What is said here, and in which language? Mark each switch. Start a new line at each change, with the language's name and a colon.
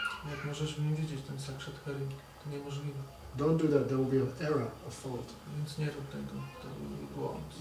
Polish: Jak możesz w nim widzieć ten Sakshat Hari, to niemożliwe.
English: Don't do that. There will be an error, a fault.
Polish: Więc nie rób tego, to błąd.